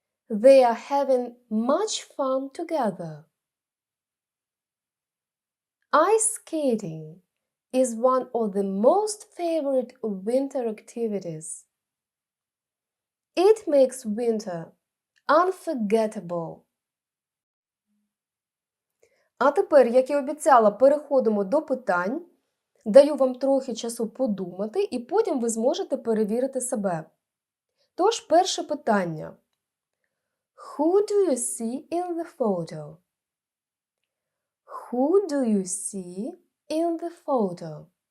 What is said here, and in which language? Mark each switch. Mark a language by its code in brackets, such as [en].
[en] They are having much fun together. Ice skating is one of the most favorite winter activities. It makes winter unforgettable. [uk] А тепер, як і обіцяла, переходимо до питань. Даю вам трохи часу подумати, і потім ви зможете перевірити себе. Тож, перше питання. [en] Who do you see in the photo? Who do you see in the photo?